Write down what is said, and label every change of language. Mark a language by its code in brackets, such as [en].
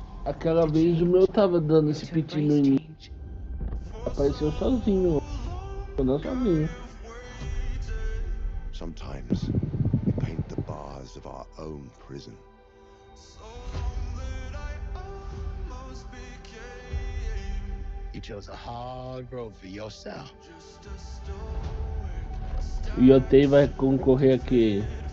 [pt] Aquela vez o meu tava dando esse piti no início. Apareceu sozinho. Não sozinho. [en] Sometimes we paint the bars of our own prison. You chose a hard road for yourself. [pt] O GOTY vai concorrer aqui.